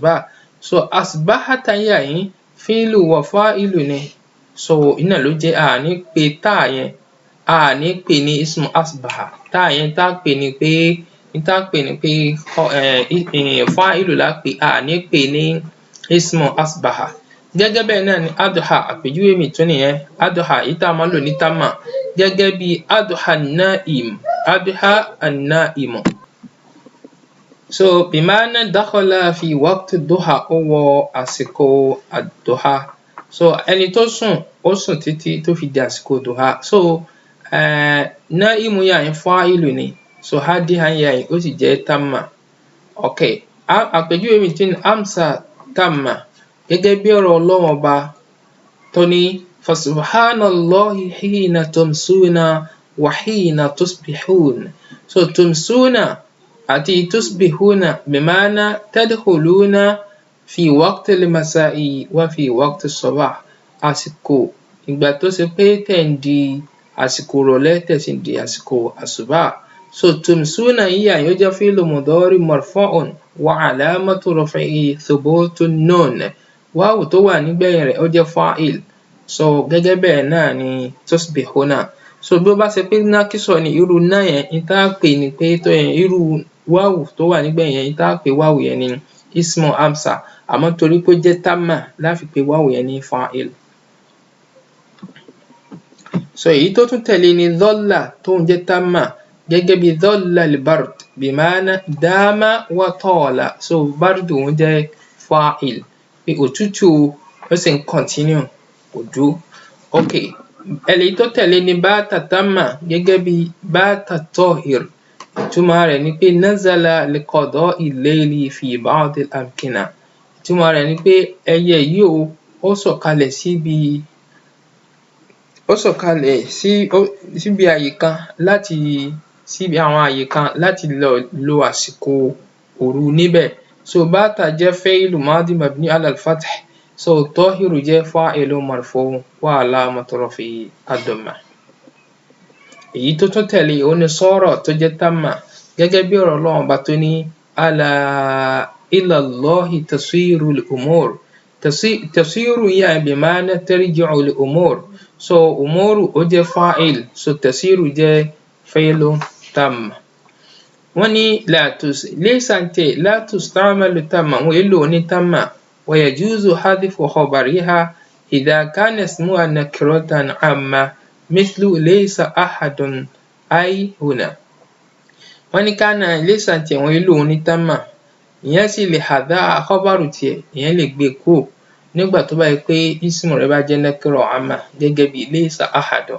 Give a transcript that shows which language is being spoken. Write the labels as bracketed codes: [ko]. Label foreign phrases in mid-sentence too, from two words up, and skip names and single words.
[yo] so asbahta yà yín [ar] فعل وفاعل [yo] ni, so iná ló jẹ́ àní pé tá yẹn àní pè ní [ar] اسم أصبح, [yo] tá yẹn tá pè ní pé fa'ilu la pè àní pè ní [ar] اسم أصبح. [yo] Gẹ́gẹ́ bẹ́ẹ̀ náà ni adha, àpèjúwe mi tún nìyẹn. Adha yìí tá máa ń lò ní tamma gẹ́gẹ́ bí [ar] أضحى النائم. So بمعنى دخل في وقت الضحى, [yo] ó wọ àsìkò ad-duha. So ẹni tó sùn, ó sùn títí tó fi di àsìkò duha. So na'imu yà yẹn fa'ilu ni, so hadiha yà yẹn ó sì jẹ́ tamma. Okay, àpèjúwe mi tún [ar] أمسى تامة [yo] gẹ́gẹ́ bí ọ̀rọ̀ Ọlọ́run Ọba tó ní [ar] فسبحان الله حين تمسون وحين تصبحون. So تمسون àti تصبحون بمعنى تدخلون في وقت المساء وفي وقت الصباح. [yo] Àsìkò ìgbà tó ṣe pé tẹ̀ ń di àsìkò ìrọ̀lẹ́, tẹ̀ sì ń di àsìkò àsùbá. [ar] So تمسون [yo] yíyà yóò jẹ́ [ar] فعل مضارع مرفوع وعلامة رفعه ثبوت النون. [yo] Wáwù tó wà nígbẹ̀yìn rẹ̀ ó jẹ́ fa'il. So gẹ́gẹ́ bẹ́ẹ̀ náà ni tusbihuna. So bí ó bá ṣe pé nákísọ̀ ni irú náà yẹn, ní tá pè ní pé tó yẹn irú wáwù tó wà nígbẹ̀yìn yẹn, ní tá pè wáwù yẹn ní [ar] اسم أمسى. [yo] Àmọ́ torí pé ó jẹ́ tamma la fi pè wáwù yẹn ní fa'il. So èyí tó tún tẹ̀lé ni dhalla tó ń jẹ́ tamma gẹ́gẹ́ bí [ar] ظل البرد بمعنى دام وطال. [yo] So bardu ń jẹ́ fa'il, pé òtútù ó sì ń continue, kò dúró. Okay, èyí tó tẹ̀lé ni [ar] بات تامة [yo] gẹ́gẹ́ bí [ar] بات طائر. [yo] Ìtumọ̀ rẹ̀ ni pé [ar] نزل لقضاء الليل في بعض الأمكنة. [yo] Ìtumọ̀ rẹ̀ ni pé ẹyẹ yìí ó sọ̀kalẹ̀ síbi àyè kan síbi àwọn àyè kan láti lọ lo àsìkò òru níbẹ̀. [ar] So بات jẹ́ فعل ماض مبني على الفتح. So طائر jẹ́ فاعل مرفوع وعلامة رفعه الضمة. [yo] Èyí tó tún tẹ̀lé òun ni sara tó jẹ́ tamma gẹ́gẹ́ bí ọ̀rọ̀ Ọlọ́run Ọba tó ní [ar] ألا إلى الله تصير الأمور. تصير yà بمعنى ترجع الأمور. So أمور [yo] ó jẹ́ [ar] فاعل, so تصير jẹ́ فعل تام. [yo] Wọ́n ní [ar] لا تستعمل تامة, [yo] wọ́n èlò ní tamma. [ar] ويجوز حذف خبرها إذا كان اسمها نكرة عامة مثل ليس أحد أي هنا. [yo] Wọ́n ní [ar] كان ليس [yo] tiẹ̀ wọ́n èlò ní tamma. Ìyẹn sì lè [ar] حذف خبر [yo] tiẹ̀, ìyẹn lè gbé kúrò nígbà tó bá yẹ pé ismu rẹ̀ bá jẹ́ [ar] نكرة عامة [yo] gẹ́gẹ́ bí [ar] ليس أحد.